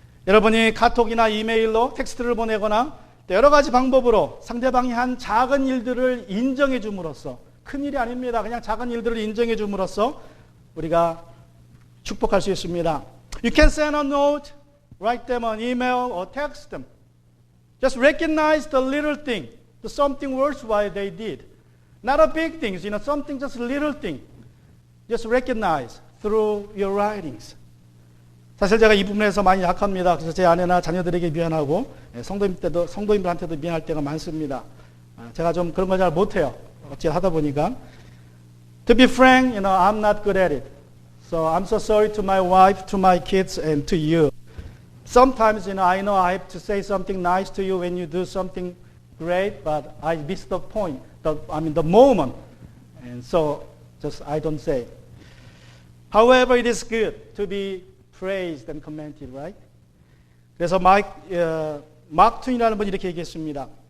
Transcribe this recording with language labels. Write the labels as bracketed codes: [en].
[ko] 여러분이 카톡이나 이메일로 텍스트를 보내거나 여러 가지 방법으로 상대방이 한 작은 일들을 인정해 줌으로써, 큰 일이 아닙니다. 그냥 작은 일들을 인정해 줌으로써 우리가 축복할 수 있습니다. [en] You can send a note, write them an email or text them. Just recognize the little thing, the something worthwhile they did. Not a big thing, something just a little thing. Just recognize through your writings. [ko] 사실 제가 이 부분에서 많이 약합니다. 그래서 제 아내나 자녀들에게 미안하고 성도님들한테도 미안할 때가 많습니다. 제가 좀 그런 걸 잘 못해요. 어찌 하다 보니까. [en] To be frank, I'm not good at it. So I'm so sorry to my wife, to my kids, and to you. Sometimes, I know I have to say something nice to you when you do something great, but I miss the point, the moment. And so, I don't say. However, it is good to be praised and commented, right? [ko] 그래서 마크 트윈이라는 분이 이렇게 얘기했습니다.